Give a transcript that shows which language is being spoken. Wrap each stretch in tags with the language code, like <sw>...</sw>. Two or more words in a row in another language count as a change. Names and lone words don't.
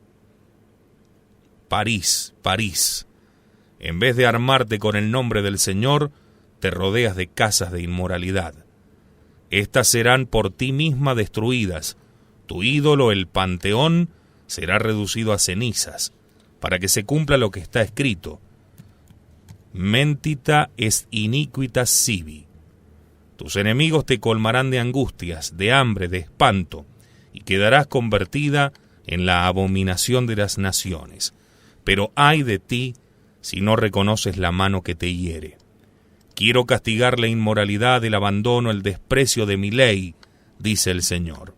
<es>París, París, en vez de armarte con el nombre del Señor, te rodeas de casas de inmoralidad. Estas serán por ti misma destruidas. Tu ídolo, el Panteón, será reducido a cenizas, para que se cumpla lo que está escrito.</es> <la>Mentita est iniquitas sibi.</la> <es>Tus enemigos te colmarán de angustias, de hambre, de espanto, y quedarás convertida en la abominación de las naciones. Pero ay de ti si no reconoces la mano que te hiere. Quiero castigar la inmoralidad, el abandono, el desprecio de mi ley, dice el Señor.</es>